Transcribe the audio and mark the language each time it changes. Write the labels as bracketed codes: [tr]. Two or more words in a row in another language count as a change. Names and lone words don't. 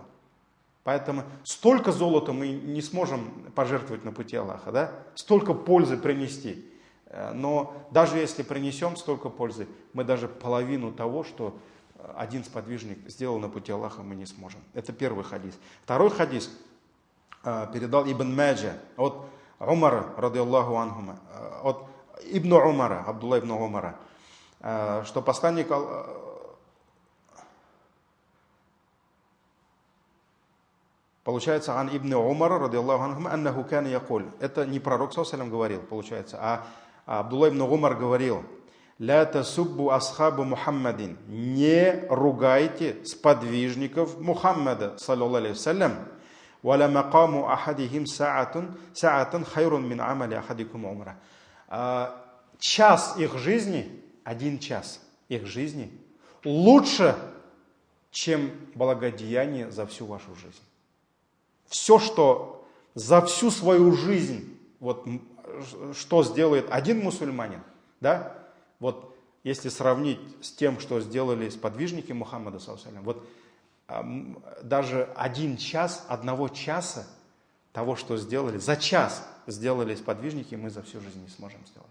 [ru] Поэтому столько золота мы не сможем пожертвовать на пути Аллаха, да? Столько пользы принести. Но даже если принесем столько пользы, мы даже половину того, что один сподвижник сделал на пути Аллаха, мы не сможем. Это первый хадис. Второй хадис передал Ибн Маджа от Умара, [ar] رضي الله عنهما, [ru] от Ибн Умара, Абдулла ибн Умара, что посланник получается, [ar] عن ابن عمر رضي الله عنهما أنه كان يقول. [ru] Это не пророк [ar] صلى الله عليه وسلم [ru] говорил, получается, а Абдулла ибн Умар говорил, [ar] «لا تسبوا أصحاب محمد». [ru] Не ругайте сподвижников Мухаммада, [ar] صلى الله عليه وسلم. وَلَا مَقَامُ أَحَدِهِمْ سَاعَةً خَيْرٌ مِنْ عَمَلِ أَحَدِكُمْ عُمْرَةً. [ru] Час их жизни, 1 час их жизни, лучше, чем благодеяние за всю вашу жизнь. Все, что за всю свою жизнь, вот что сделает один мусульманин, да, вот если сравнить с тем, что сделали сподвижники Мухаммада, вот даже 1 час, 1 часа того, что сделали, за час сделали сподвижники, мы за всю жизнь не сможем сделать.